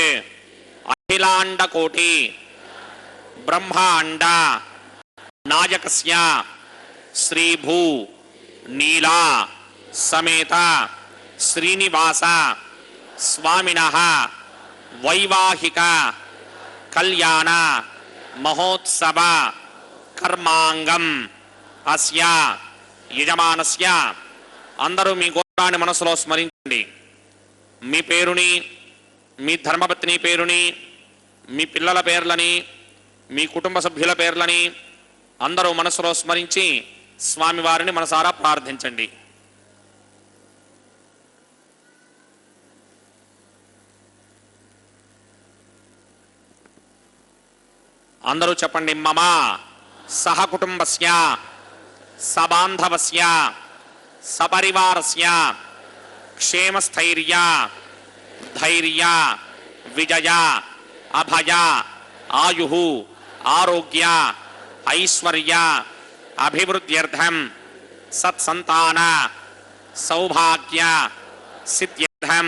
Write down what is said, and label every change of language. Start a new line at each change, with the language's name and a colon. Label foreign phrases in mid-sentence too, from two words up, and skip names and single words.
Sanskrit: अखिलांडकोटि ब्रह्मांड नायकस्य श्रीभू नीला समेत श्रीनिवास स्वामिनः वैवाहिक कल्याण महोत्सव कर्मांगम अस्य यजमानस्य
Telugu: అందరూ మీ గోత్రాన్ని మనసులో స్మరించండి। మీ పేరుని మీ ధర్మపత్ని పేరుని మీ పిల్లల పేర్లని మీ కుటుంబ సభ్యుల పేర్లని అందరూ మనసులో స్మరించి స్వామివారిని మనసారా ప్రార్థించండి। అందరూ చెప్పండి।
Sanskrit: మమ సహ కుటుంబస్య సబాంధవస్య సపరివారస్య क्षेमस्थैर्य धैर्य विजय अभय आयुः आरोग्य ऐश्वर्य अभिवृद्ध्यर्थं सत्संतान सौभाग्य सिद्ध्यर्थं